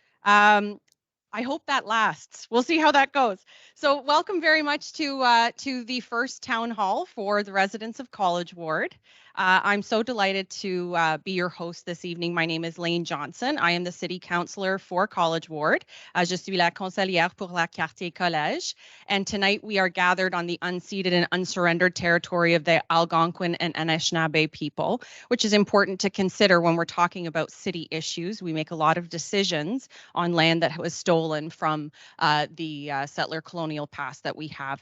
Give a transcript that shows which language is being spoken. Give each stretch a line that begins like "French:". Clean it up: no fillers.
English: I hope that lasts. We'll see how that goes. So welcome very much to the first town hall for the residents of College Ward. I'm so delighted to be your host this evening. My name is Lane Johnson. I am the City Councillor for College Ward.
French: Je suis la conseillère pour la quartier collège.
English: And tonight we are gathered on the unceded and unsurrendered territory of the Algonquin and Anishinaabe people, which is important to consider when we're talking about city issues. We make a lot of decisions on land that was stolen from the settler colonial past that we have.